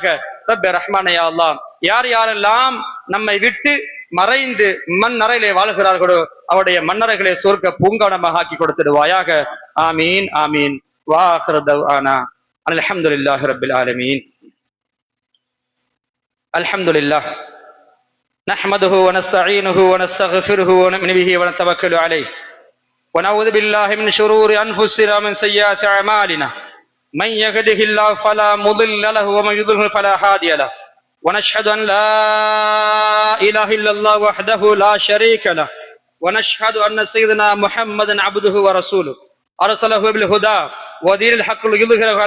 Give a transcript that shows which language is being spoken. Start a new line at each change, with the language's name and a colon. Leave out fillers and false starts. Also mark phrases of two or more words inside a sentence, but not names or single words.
Arabic: ربي رحمان يا الله,
Tamil: யார் யாரெல்லாம் நம்மை விட்டு மறைந்து மண் அறையிலே வாழ்கிறார்களோ அவருடைய மண்ணறைகளை சொர்க்க பூங்காவனமாக ஆக்கி கொடுத்துடுவாயாக. ஆமீன் ஆமீன்.
Arabic: وآخر دعوانا الحمد لله رب العالمين. அல்ஹம்துலில்லாஹ் نحمده ونستعينه ونستغفره ونؤمن به ونتوكل عليه ونعوذ بالله من شرور أنفسنا ومن سيئات أعمالنا من يهده الله فلا مضل له ومن يضلل فلا هادي له ونشهد أن لا إله إلا الله وحده لا شريك له ونشهد أن سيدنا محمدا عبده ورسوله أرسله بالهدى ودين الحق ليظهره على